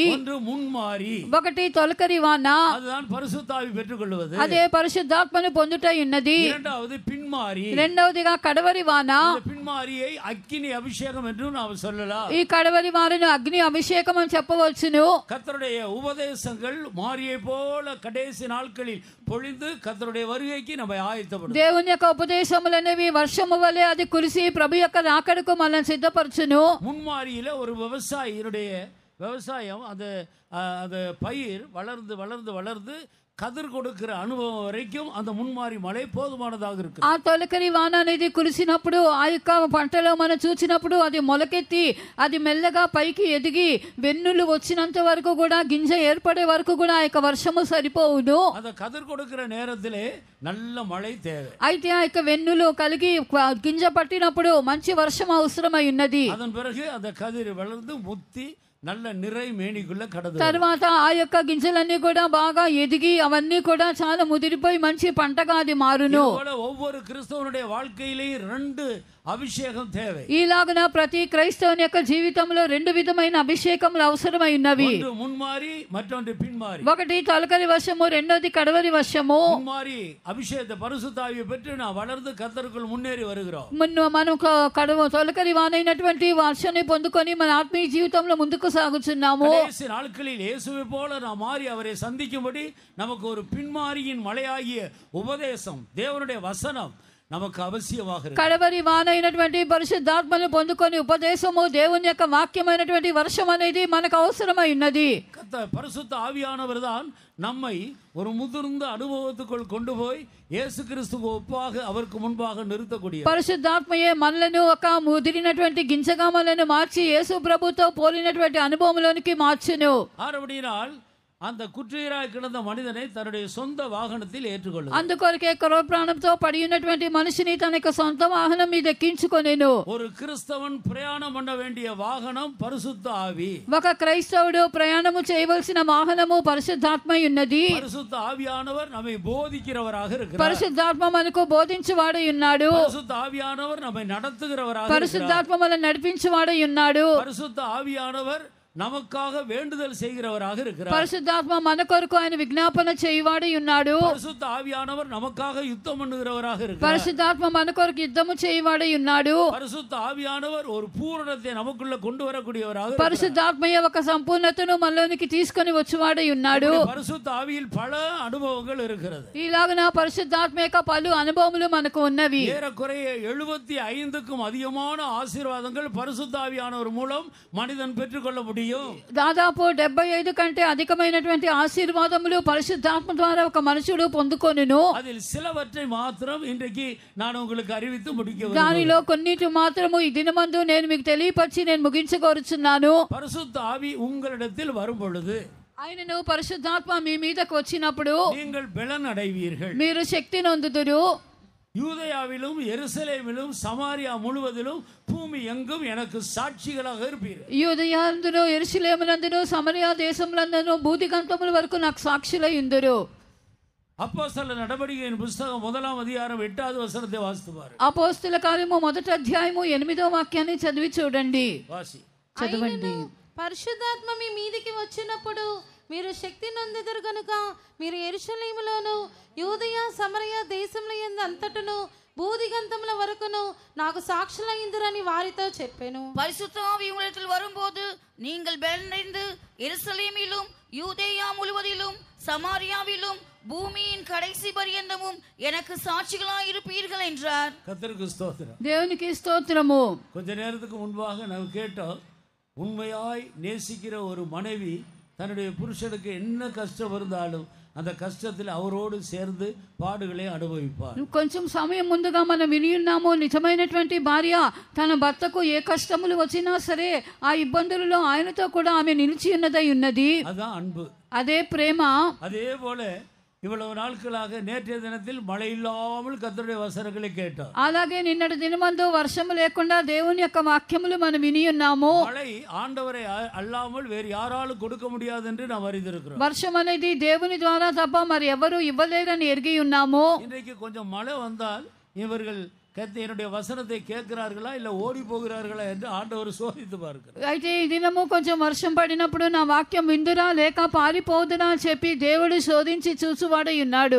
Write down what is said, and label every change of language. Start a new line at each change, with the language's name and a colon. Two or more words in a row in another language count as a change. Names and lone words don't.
Tamil: ஒன்று முன்மாரி,
Telugu: ఒకటి తొలకరి వాన,
Tamil: அதுதான் பரிசுத்த ஆவி பெற்றுக்கொள்வது.
Telugu: అదే పరిశుద్ధాత్మను పొందుట ఉన్నది.
Tamil: இரண்டாவது பின்மாரி,
Telugu: రెండవదిగా కడవరి వాన.
Tamil: பின்மாரியை அக்கினி அபிஷேகம் என்று நாம் சொல்லலாம்.
Telugu: ఈ కడవరి వానను అగ్ని అభిషేకం అని చెప్పవచ్చును.
Tamil: கர்த்தருடைய உபதேசங்கள் மாரியை போல கடைசி நாட்களில் பொழிந்து கர்த்தருடைய வருகைக்கு நம்மை ஆயத்தப்படுத்தும்.
Telugu: దేవుని యొక్క ఉపదేశములనేవి వర్షము వలె అది కురిసి ప్రభు యొక్క రాకడకు మనల్ని సిద్ధపరచును.
Tamil: முன்மாரியில ஒரு விவசாயினுடைய விவசாயம் அந்த பயிர் வளர்ந்து வளர்ந்து வளர்ந்து கதிர் கொடுக்கிற அனுபவம் வரைக்கும் அந்த முன்மாரி மழை போதுமானதாக இருக்கு.
Telugu: ఆ తొలకరి వాన అనేది కురిసినప్పుడు ఆ యొక్క పంటలో మనం చూసినప్పుడు అది మొలకెత్తి అది మెల్లగా పైకి ఎదిగి వెన్నులు వచ్చినంత వరకు కూడా గింజ ఏర్పడే వరకు కూడా ఆ యొక్క వర్షము సరిపోవును.
Tamil: அந்த கதிர் கொடுக்கிற நேரத்திலே நல்ல மழை தேவை.
Telugu: అయితే ఆ యొక్క వెన్నులు కలిగి గింజ పట్టినప్పుడు మంచి వర్షం అవసరమై ఉన్నది.
Tamil: அதன் பிறகு அந்த கதிர் வளர்ந்து முத்தி நல்ல நிறை மேனிக்குள்ள கடந்து
Telugu: తర్వాత ఆ యొక్క గింజలన్నీ కూడా బాగా ఎదిగి అవన్నీ కూడా చాలా ముదిరిపోయి మంచి పంటగా అది మారును.
Tamil: ஒவ்வொரு கிறிஸ்தவனுடைய வாழ்க்கையிலேயும் 2 అభిషేకం தேவை.
Telugu: ఈలాగున ప్రతి క్రైస్తవుని యొక్క జీవితంలో 2 విధమైన అభిషేకములు అవసరమై ఉన్నవి.
Tamil: ஒன்று முன்மாரி மற்றொன்று பின்மாரி.
Telugu: ఒకటి తొలకరి వర్షము, రెండోది కడవరి వర్షము.
Tamil: முன்மாரி அபிஷேகத்தை பரிசுத்த ஆவியை பெற்று நான் வளர்ந்து கர்த்தருக்குள் முன்னேறி வருகிறோம்.
Telugu: మనం తొలకరి వానైనటువంటి వర్షాన్ని పొందుకొని మన ఆత్మీయ జీవితంలో ముందుకు సాగుచున్నాము.
Tamil: கடைசி நாட்களில் இயேசுவை போல நாம் மாறி அவரை சந்திக்கும்படி நமக்கு ஒரு பின்மாரியின் மழையாகிய உபதேசம், தேவனுடைய வசனம் நமக்கு அவசியமாக இருக்கு.
Telugu: కడవరి వానైనటువంటి పరిశుద్ధాత్మను పొందుకొని ఉపదేశము, దేవుని యొక్క వాక్యమైనటువంటి వర్షం అనేది మనకు అవసరమై ఉన్నది.
Tamil: பரிசுத்த ஆவியானவர் தான் நம்மை ஒரு முதிர்ந்த அனுபவத்துக்குள் கொண்டு போய் இயேசு கிறிஸ்துவுக்கு ஒப்பாக அவருக்கு முன்பாக நிறுத்தக்கூடிய
Telugu: పరిశుద్ధాత్మయే మనలను ఒక ముదిరినటువంటి గింజగా మనలను మార్చి యేసు ప్రభుతో పోలినటువంటి అనుభవంలోనికి మార్చును.
Tamil: ஆனபடியால் அந்த குற்றீராய் கிடந்த மனிதனை தன்னுடைய சொந்த வாகனத்தில் ஏற்றுக்கொள்ளும்.
Telugu: అందుకొరకే ప్రాణంతో పడి ఉన్నటువంటి మనిషిని తన యొక్క సొంత వాహనం మీద ఎక్కించుకొనెను.
Tamil: ஒரு கிறிஸ்தவன் பிரயாணம் பண்ண வேண்டிய வாகனம் பரிசுத்த ஆவி.
Telugu: ఒక క్రైస్తవుడు ప్రయాణము చేయవలసిన వాహనము పరిశుద్ధాత్మ ఉన్నది.
Tamil: பரிசுத்த ஆவியானவர் நம்மை போதிக்கிறவராக இருக்கிறார்.
Telugu: పరిశుద్ధాత్మ మనకు బోధించువాడై ఉన్నాడు.
Tamil: பரிசுத்த ஆவியானவர் நம்மை நடத்துகிறவராக இருக்கிறார்.
Telugu: పరిశుద్ధాత్మ మనల్ని నడిపించువాడై ఉన్నాడు.
Tamil: பரிசுத்த ஆவியானவர் நமக்காக வேண்டுதல் செய்கிறவராக இருக்கிறார்.
Telugu: పరిశుద్ధాత్మ మన కొరకు ఆయన విజ్ఞాపన చేయువాడై ఉన్నాడు.
Tamil: பரிசுத்த ஆவியானவர் நமக்காக யுத்தம் பண்ணுகிறவராக இருக்கிறார்.
Telugu: పరిశుద్ధాత్మ మన కొరకు యుద్ధము చేయువాడై ఉన్నాడు.
Tamil: பரிசுத்த ஆவியானவர் ஒரு பூரணத்தை நமக்குள்ள கொண்டு வரக்கூடியவராக இருக்கிறார்.
Telugu: పరిశుద్ధాత్మయ్య ఒక సంపూర్ణతను మనలోనికి తీసుకొని వచ్చువాడై ఉన్నాడు.
Tamil: பரிசுத்த ஆவியில் பல அனுபவங்கள் இருக்கிறது.
Telugu: ఇలాగన పరిశుద్ధాత్మ యొక్క పలు అనుభవములు మనకు ఉన్నవి.
Tamil: ஏறக்குறைய 75க்கும் அதிகமான ஆசீர்வாதங்கள் பரிசுத்த ஆவியானவர் மூலம் மனிதன் பெற்றுக்கொள்ள முடியும்.
Telugu: దాదాపు 75 కంటే అధికమైనటువంటి ఆశీర్వాదములు పరిశుద్ధాత్మ ద్వారా ఒక మనుషుడు పొందుకొనును.
Tamil: அதில் சிலவற்றை மாத்திரம் இன்றைக்கு நான் உங்களுக்கு அறிவித்து முடிக்க
Telugu: దానిలో కొన్నిటి మాత్రము ఈ దినమందు నేను మీకు తెలియపరిచి నేను ముగించగోరుచున్నాను.
Tamil: பரிசுத்த ஆவி உங்களிடத்தில் வரும் பொழுது
Telugu: ఆయనను పరిశుద్ధాత్మ మీ మీదకు వచ్చినప్పుడు
Tamil: நீங்கள் பலன் அடைவீர்கள்.
Telugu: మీరు శక్తి నొందుదురు.
Tamil: யூதேயாவிலும் எருசலேமிலும் சமாரியா முழுவதிலும் பூமி எங்கும் எனக்கு சாட்சிகளாக இருப்பீர்கள்.
Telugu: యూదయందును యెరూషలేమునందును సమరయ దేశములందును భూదిగంతముల వరకు నాకు సాక్షులై ఉందురు.
Tamil: அப்போஸ்தலர் நடவடிக்கையின் புத்தகம் 1ஆம் அதிகாரம் 8வது வசனத்தை வாசித்து பாருங்கள்.
Telugu: అపోస్తల కార్యము 1వ అధ్యాయము 8వ వాక్యాన్ని చదివి చూడండి.
Tamil: வாசி.
Telugu: చదవండి. పరిశుద్ధాత్మ మీ మీదికి వచ్చినప్పుడు మీరు శక్తి నొందెదరు గనుక మీరు యెరూషలేములోను యూదయ సమరయ దేశముల యందు అంతటను భూదిగంతముల వరకును నాకు సాక్షులైందురని వారితో చెప్పాను.
Tamil: பரிசுத்த ஆவி உங்களிடத்தில் வரும்போது நீங்கள் பலனடைந்து எருசலேமிலும் யூதேயா முழுவதிலும் சமாரியாவிலும் பூமியின் கடைசி பரியந்தமும் எனக்கு சாட்சிகளாய் இருப்பீர்கள் என்றார். கர்த்தருக்கு ஸ்தோத்திரம்.
Telugu: దేవునికి స్తోత్రము.
Tamil: கொஞ்ச நேரத்துக்கு முன்பாக நாம் கேட்டோம், உண்மையாய் நேசிக்கிற ஒரு மனைவி தன்னுடைய புருஷனுக்கு என்ன கஷ்டம் இருந்தாலும் அந்த கஷ்டத்தில் அவரோடு சேர்ந்து பாடுகளை அனுபவிப்பார்.
Telugu: కొంచెం సమయం ముందుగా మనం విని ఉన్నాము, నిజమైనటువంటి భార్య తన భర్తకు ఏ కష్టములు వచ్చినా సరే ఆ ఇబ్బందులలో ఆయనతో కూడా ఆమె నిలిచి ఉన్నదై ఉన్నది.
Tamil: அதான் அன்பு,
Telugu: అదే ప్రేమ.
Tamil: அதே போல இவ்வளவு நாட்களாக நேற்றைய தினத்தில் மழை இல்லாமல் கர்த்தருடைய வசனங்களை கேட்டோம்.
Telugu: అలాగే నిన్నటి దినమందు వర్షము లేకుండా దేవుని యొక్క వాక్యములు మనం విని ఉన్నాము.
Tamil: மழை ஆண்டவரை அல்லாமல் வேறு யாராலும் கொடுக்க முடியாது என்று நாம் அறிந்திருக்கிறோம்.
Telugu: వర్షం అనేది దేవుని ద్వారా తప్ప మరి ఎవరు ఇవ్వలేరని ఎరిగి ఉన్నాము.
Tamil: இன்றைக்கு கொஞ்சம் மழை வந்தால் இவர்கள் என்னுடைய வசனத்தை கேட்கிறார்களா இல்ல ஓடி போகிறார்களா என்று ஆண்டவர் சோதித்து பார்க்கிறார்.
Telugu: అయితే ఈ దినము కొంచెం వర్షం పడినప్పుడు నా వాక్యం విందురా లేక పారిపోదురా అని చెప్పి దేవుడు శోధించి చూసువాడై ఉన్నాడు.